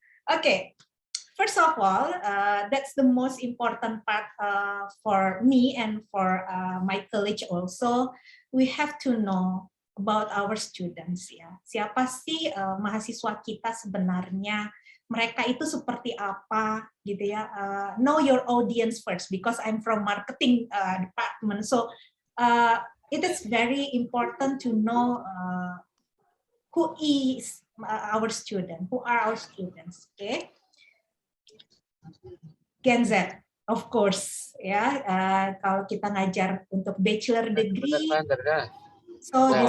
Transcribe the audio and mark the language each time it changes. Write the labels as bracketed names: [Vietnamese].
[English] Okay, first of all, that's the most important part for me and for my college also. We have to know about our students ya. [Indonesian] Siapa sih mahasiswa kita sebenarnya? Mereka itu seperti apa gitu ya? [English] Know your audience first because I'm from marketing department. So it is very important to know who is our student, who are our students, okay? Gen Z, of course, ya. [Indonesian] Kalau kita ngajar untuk [English] bachelor degree, so